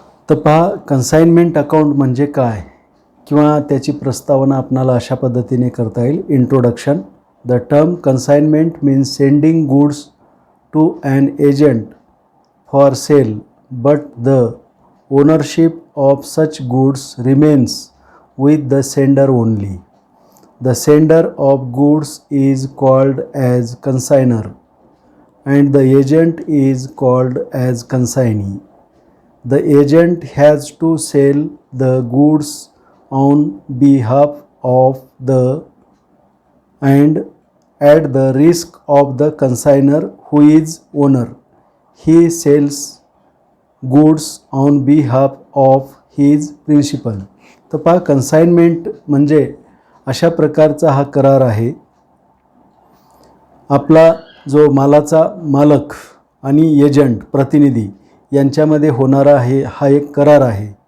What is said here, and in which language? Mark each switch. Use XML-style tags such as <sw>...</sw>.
<mr>तर पहा, consignment account म्हणजे काय किंवा त्याची प्रस्तावना आपणाला अशा पद्धतीने करता येईल. Introduction.</mr> <en>The term consignment means sending goods to an agent for sale but the ownership of such goods remains with the sender only. The sender of goods is called as consignor and the agent is called as consignee. The agent has to sell the goods on behalf of the and at the risk of the consignor who is owner. He sells goods on behalf of his principal.</en> <mr>तर पहा, consignment म्हणजे अशा प्रकारचा हा करार आहे. आपला जो मालाचा मालक आणि एजंट प्रतिनिधी यांच्यामध्ये होणारा हा एक करार आहे.</mr>